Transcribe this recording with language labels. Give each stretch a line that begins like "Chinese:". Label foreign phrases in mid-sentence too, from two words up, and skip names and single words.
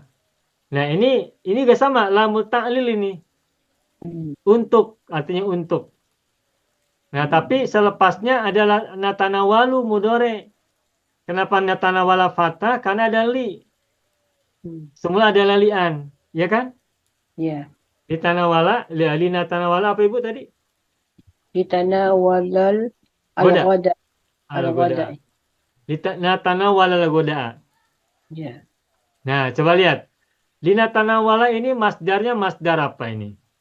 Indonesian: Nah, ini juga sama
Arabic: لام التعليل
Indonesian: ini. Untuk, artinya untuk. Nah, tapi selepasnya adalah
Arabic: نتناول مضارع.
Indonesian: Kenapa natanawala fathah? Karena ada li. Semula ada lian, ya kan? Ya. Litanawala, linatanawala apa Ibu tadi?
Arabic: لتناول الغداء. Al-ghada. نتناول الغداء.
Indonesian: Ya. Nah, coba lihat. Linatanawala ini masdarnya masdar apa ini?